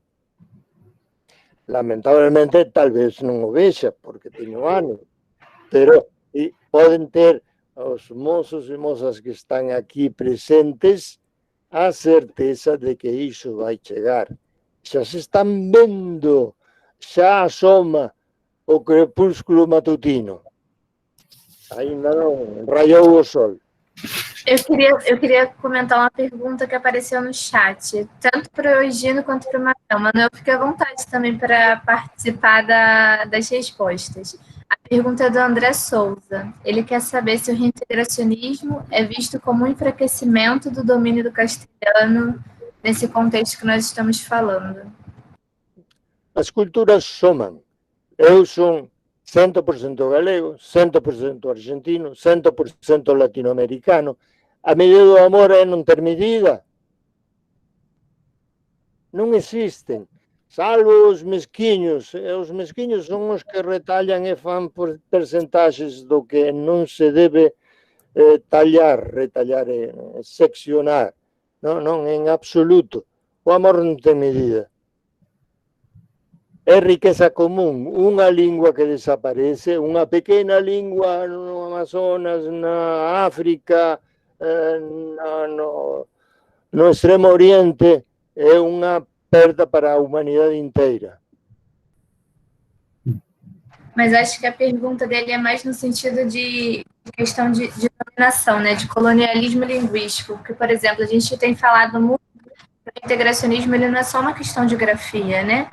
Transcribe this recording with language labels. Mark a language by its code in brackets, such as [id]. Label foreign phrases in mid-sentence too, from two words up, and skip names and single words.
[gl] Lamentablemente, tal vez non o vexa, porque teño anos, pero poden ter os mozos e mozas que están aquí presentes a certeza de que iso vai chegar. Xa se están vendo, xa asoma o crepúsculo matutino. [pt] Ainda não raiou o sol. Eu queria comentar uma pergunta que apareceu no chat, tanto para o Egino quanto para o Manuel. Manuel, fique à vontade também para participar das respostas. A pergunta é do André Souza. Ele quer saber se o reintegracionismo é visto como um enfraquecimento do domínio do castelhano nesse contexto que nós estamos falando. As culturas somam. Eu sou 100% galego, 100% argentino, 100% latino-americano. [gl] A medida do amor é non ter medida. Non existen, salvo os mesquiños. Os mesquiños son os que retallan e fan por percentaxes do que non se debe retallar e seccionar. Non, en absoluto. O amor non ten medida. É riqueza común, unha lingua que desaparece, unha pequena lingua no Amazonas, na África, no Extremo Oriente, é unha perda para a humanidade inteira. [pt] Mas acho que a pergunta dele é mais no sentido de questão de dominação, né, de colonialismo linguístico, porque, por exemplo, a gente tem falado muito que o integracionismo ele não é só uma questão de grafia, né?